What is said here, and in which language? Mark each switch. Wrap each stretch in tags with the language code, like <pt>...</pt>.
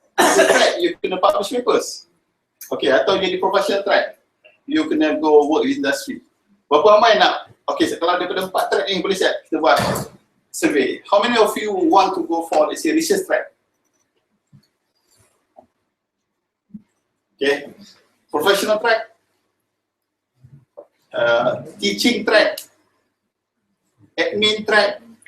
<en>Research track, you kena publish papers. Okay,</en> <ms>atau jadi</ms> <en>professional track. You kena go work in industry.</en> <ms>Berapa ramai nak? Okay, kalau daripada 4 track ni boleh siap kita buat survey.</ms> <en>How many of you want to go for, let's say, research track? Okay, professional track, teaching track, admin track.</en>